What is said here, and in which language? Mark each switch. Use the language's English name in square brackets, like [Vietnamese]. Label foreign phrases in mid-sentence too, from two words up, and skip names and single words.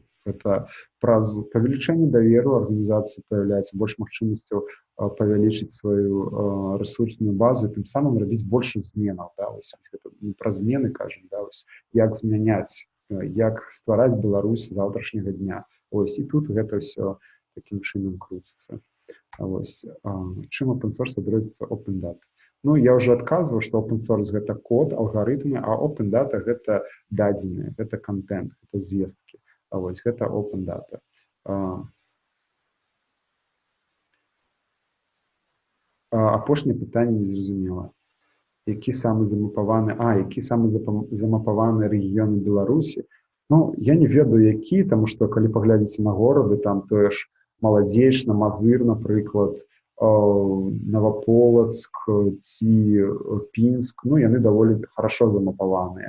[Belarusian] Это праз павелічэнне даверу арганізацыі паявляецца больш магчымасцяў павялічыць сваю ресурсную базу, тым самым рабіць больш зменаў. Да? Ось, гэта пра змены кажам, да? Ось, як змяняць, як ствараць Беларусь заўтрашняга дня. Ось, і тут гэта ўсё такім чынам круціцца. Ось, чым [English] open source [Belarusian] адрозніваецца [English] open data? [Belarusian] Ну, я ўжо адказваў, што [English] open source [Belarusian] гэта код, алгарытмы, а [English] open data [Belarusian] гэта дадзеныя, гэта контент, гэта звесткі. Ось, гэта [English] open data. [Belarusian] Апошняе пытанне незразумела. Які самы замапаваны рэгіёны Беларусі? Ну, я не ведаю, які, таму што, калі паглядзіце на горады, там тое ж Маладзейшна, Мазыр, напрыклад, Новополацк ці Пінск, ну, яны даволі хорошо замапаваныя.